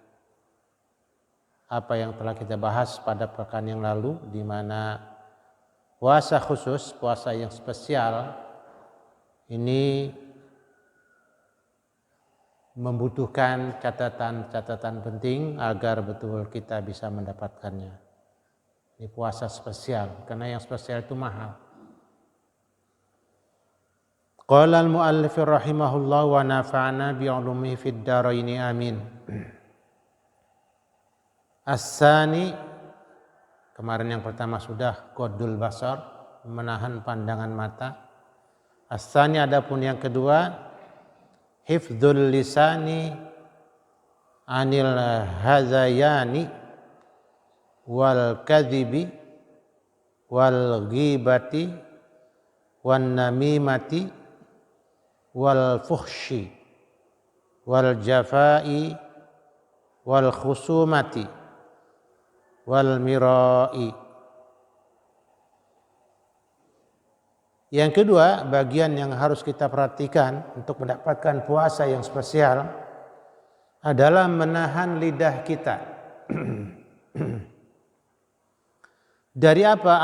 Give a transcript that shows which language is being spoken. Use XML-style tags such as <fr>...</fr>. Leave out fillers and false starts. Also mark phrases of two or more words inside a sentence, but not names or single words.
<id>apa yang telah kita bahas pada pekan yang lalu, di mana puasa khusus, puasa yang spesial ini membutuhkan catatan penting agar betul kita bisa mendapatkannya. Ini puasa spesial, karena yang spesial itu mahal.</id> <ar>قال المؤلف رحمه الله ونفعنا بعلومه في الدارين آمين.</ar> <id>As-sani, kemarin yang pertama sudah</id> <ar>غض البصر,</ar> <id>menahan pandangan mata.</id> <ar>الثاني</ar> <id>adapun yang kedua,</id> <ar>حفظ اللسان عن الهذيان والكذب والغيبة والنميمة والفحش والجفاء والخصومة والمراء.</ar> <id>Yang kedua, bagian yang harus kita perhatikan untuk mendapatkan puasa yang spesial adalah menahan lidah kita. Dari apa?</id>